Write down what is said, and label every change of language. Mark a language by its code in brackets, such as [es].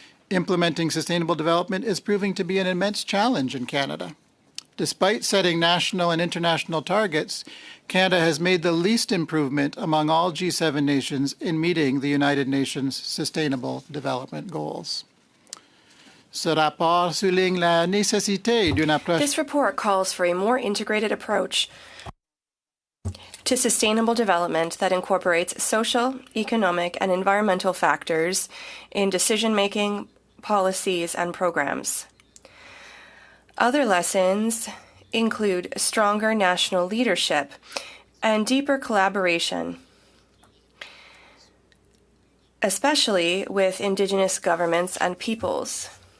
[en] Implementing sustainable development is proving to be an immense challenge in Canada. Despite setting national and international targets, Canada has made the least improvement among all G7 nations in meeting the United Nations Sustainable Development Goals. [fr] Ce rapport souligne la nécessité d'une approche. [en] This report calls for a more integrated approach to sustainable development that incorporates social, economic, and environmental factors in decision-making, policies, and programs. Other lessons include stronger national leadership and deeper collaboration, especially with Indigenous governments and peoples.